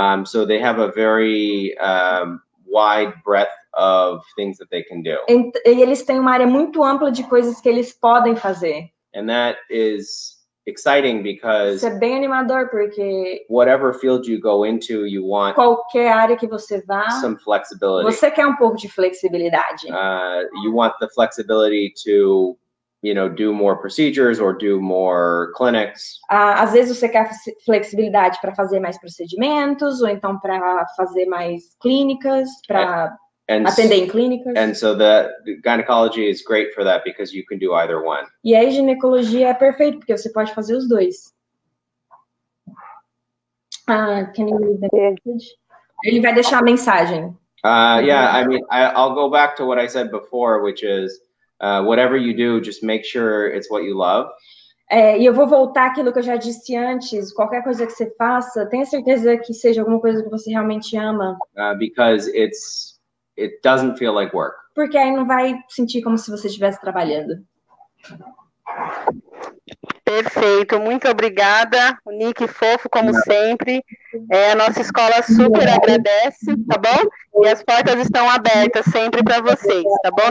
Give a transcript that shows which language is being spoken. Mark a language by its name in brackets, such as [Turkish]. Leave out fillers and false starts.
[English] So they have a very wide breadth of things that they can do. [Portuguese] E eles têm uma área muito ampla de coisas que eles podem fazer. [English] And that is exciting because [Portuguese] isso é bem animador porque [English] whatever field you go into, you want [Portuguese] qualquer área que você vá, [English] some flexibility. [Portuguese] Você quer um pouco de flexibilidade. [English] You want the flexibility to do more procedures or do more clinics. [Portuguese] Às vezes você quer flexibilidade para fazer mais procedimentos, ou então para fazer mais clínicas, para atender em clínicas. [English] And so the gynecology is great for that because you can do either one. [Portuguese] E aí ginecologia é perfeito porque você pode fazer os dois. [English] Can you read the message? [Portuguese] Ele vai deixar a mensagem. [English] Yeah, I mean, I'll go back to what I said before, which is whatever you do, just make sure it's what you love. [Portuguese] E eu vou voltar àquilo que eu já disse antes. Qualquer coisa que você faça, tenha certeza que seja alguma coisa que você realmente ama. [English] Because it doesn't feel like work. [Portuguese] Porque aí não vai sentir como se você estivesse trabalhando. Perfeito, muito obrigada. O Nick fofo, como sempre. A nossa escola super agradece, tá bom? E as portas estão abertas sempre para vocês, tá bom?